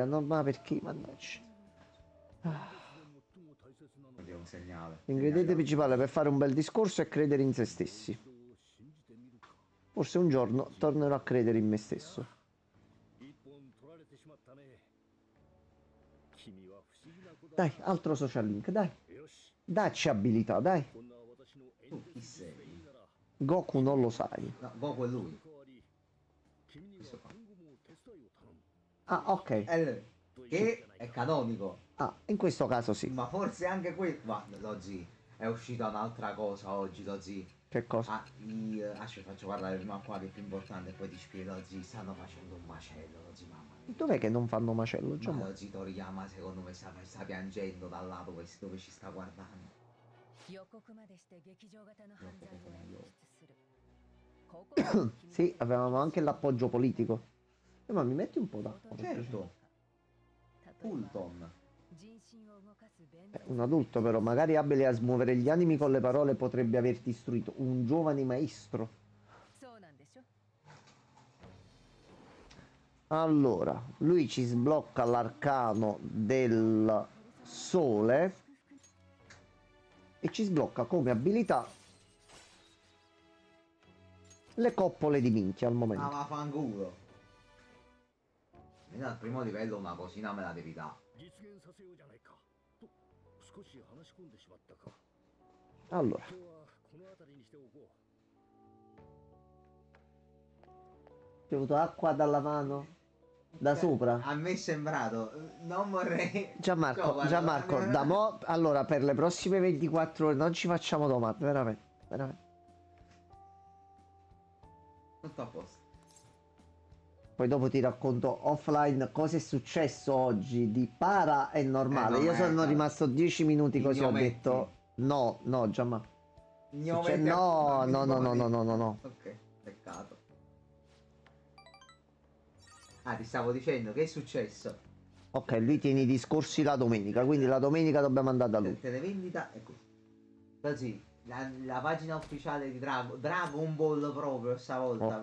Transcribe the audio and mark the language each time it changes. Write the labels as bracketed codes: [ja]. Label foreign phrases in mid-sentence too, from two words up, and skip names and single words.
[it] No, ma perché? Mannaggia. [ja] 最も大切なのは [it] Oddio, un segnale. L'ingrediente principale per fare un bel discorso è credere in se stessi. [ja] 人を信じてみるか [it] Forse un giorno tornerò a credere in me stesso. [ja] 一本取られてしまったね君は不思議な子だ [it] Dai, altro social link, dai. [ja] よし [it] Dacci abilità, dai. [ja] こんな私のエン [it] Tu [ja] ジ [it] chi [ja] ン [it] sei? [ja] でいいなら [it] Goku non lo sai. No, Goku è lui. [ja] 代わり君には今後も手伝いを頼む [it] Ah, ok. È lui. Che è canonico. Ah, in questo caso sì. Ma forse anche guarda, Dozzi, è uscita un'altra cosa oggi, Dozzi. Che cosa? Ah, aspetta, faccio parlare prima qua che è più importante e poi ti spiego, Dozzi, stanno facendo un macello, Dozzi, mamma mia. Dov'è che non fanno macello? Già Ma mo- Dozzi Toriyama secondo me sta piangendo dal lato dove ci sta guardando. [ja] 予告までして劇場型の犯罪を演出するここが君 [it] Sì, avevamo anche l'appoggio politico. Ma mi metti un po' d'acqua? per piacere? Certo, Fulton. [ja] 人心を動かす弁 [it] Un adulto però, magari abile a smuovere gli animi con le parole, potrebbe averti istruito. Un giovane maestro. [ja] そうなんでしょ [it] Allora, lui ci sblocca l'arcano del sole e ci sblocca come abilità le coppole di minchia al Ah, momento. ma fanculo. Almeno al primo livello una cosina me la devi dare. [ja] 実現させようじゃないかと少し話し込んでしまったか [it] Allora, [ja] 今日はこの辺りにしておこう [it] ti ho avuto acqua dalla mano? Da sopra? A me è sembrato, non vorrei... Gianmarco, No, guarda, Gianmarco, da mo... Allora, per le prossime 24 ore non ci facciamo domande, veramente, veramente. Tutto a posto. Poi dopo ti racconto offline cosa è successo oggi di para e normale. no, Io sono merda. rimasto 10 minuti così ho Ignometti. detto no, no, Gianmarco. No, No, no, no, no, no, no, no, no. Ok, peccato. Ah, ti stavo dicendo, che è successo? Ok, lui tiene i discorsi la domenica, quindi la domenica dobbiamo andare da lui. Televendita e così. Così, la pagina ufficiale di Dragon Ball proprio stavolta.